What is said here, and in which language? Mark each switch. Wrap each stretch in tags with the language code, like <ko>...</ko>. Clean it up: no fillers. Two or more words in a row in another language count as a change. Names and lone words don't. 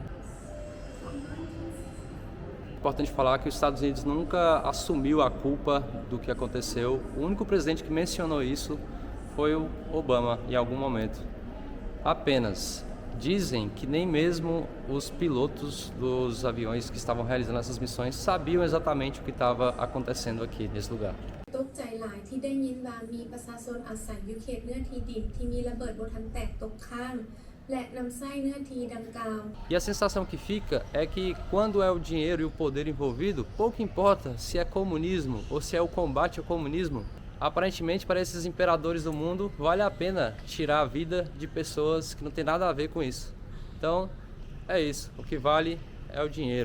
<pt>Importante falar que os Estados Unidos nunca assumiu a culpa do que aconteceu. O único presidente que mencionou isso foi o Obama em algum momento. Apenas dizem que nem mesmo os pilotos dos aviões que estavam realizando essas missões sabiam exatamente o que estava acontecendo aqui nesse lugar.</pt> <lo>ຕົກໃຈຫຼາຍທີ່ໄດ້ຍິນວ່າມີປະຊາຊົນອາໄສຢູ່ເຂດເນື້ອທີ່ດິນທີ່ມີລະເບີດບໍ່ທັນແຕກຕົກຄ້າງແລະນຳໄສ້ເນື້ອທີ່ດັ່ງກ່າວ</lo> <pt>E a sensação que fica é que quando é o dinheiro e o poder envolvido, pouco importa se é comunismo ou se é o combate ao comunismo. Aparentemente, para esses imperadores do mundo, vale a pena tirar a vida de pessoas que não tem nada a ver com isso. Então, é isso. O que vale é o dinheiro.</pt>